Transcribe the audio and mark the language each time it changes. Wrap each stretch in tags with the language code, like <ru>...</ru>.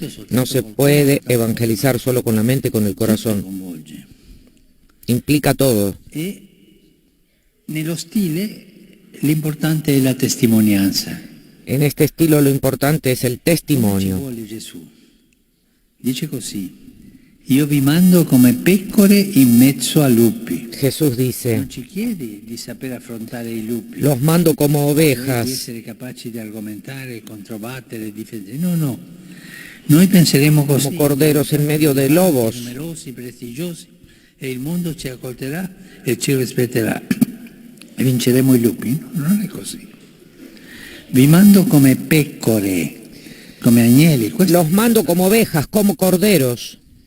<es>No se puede evangelizar solo con la mente y con el corazón. Implica todo.</es> <it>Nello stile l'importante è la testimonianza.</it> <es>En este estilo lo importante es el testimonio.</es> <it>Dice così: Io vi mando come pecore in mezzo a lupi.</it> <es>Jesús dice:</es> <it>Non ci chiedi di saper affrontare i lupi.</it> <es>Los mando como ovejas.</es> <it>Di essere capaci di argomentare, controbattere, difendere. No, no. Noi penseremo così.</it> <es>Como corderos en medio de lobos.</es> <it>Numerosi, prestigiosi, e il mondo ci ascolterà e ci rispetterà. E vinceremo i lupi? No, non è così. Vi mando come pecore, come agnelli.</it> <es>Los mando como ovejas, como corderos.</es>